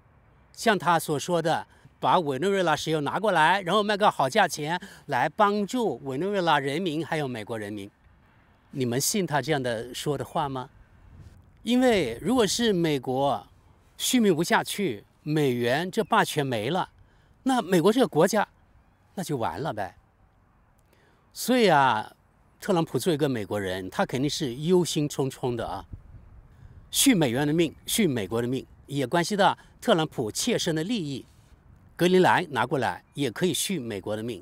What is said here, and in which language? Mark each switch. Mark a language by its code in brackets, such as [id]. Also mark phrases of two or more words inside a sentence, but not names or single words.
[zh] 像他所說的，把委內瑞拉石油拿過來，然後賣個好價錢來幫助委内瑞拉人民還有美國人民，你們信他這樣的說的話嗎？因為如果是美國續命不下去，美元這霸權沒了，那美國這個國家那就完了唄。所以啊，特朗普作为一個美國人，他肯定是憂心忡忡的啊。續美元的命，續美國的命，也關係到特朗普切身的利益。格陵蘭拿過來也可以續美國的命。